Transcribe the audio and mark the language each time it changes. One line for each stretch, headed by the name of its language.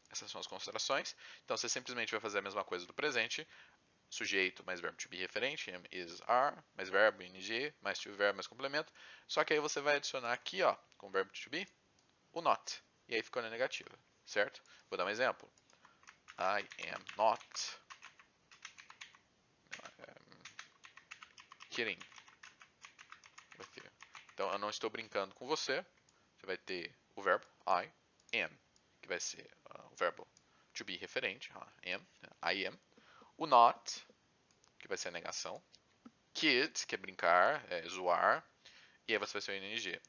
Portuguese: Essas são as considerações. Então você simplesmente vai fazer a mesma coisa do presente. Sujeito mais verbo to be referente, am, is, are, mais verbo, ing, mais to verbo, mais complemento. Só que aí você vai adicionar aqui, ó, com o verbo to be, o not. E aí ficou na negativa, certo? Vou dar um exemplo.
English: I am not kidding with you.
Portuguese: Então eu não estou brincando com você. Você vai ter o verbo I am, que vai ser o verbo to be referente, am, I am. O not, que vai ser a negação. Kid, que é brincar, é zoar. E aí você vai ser o ing.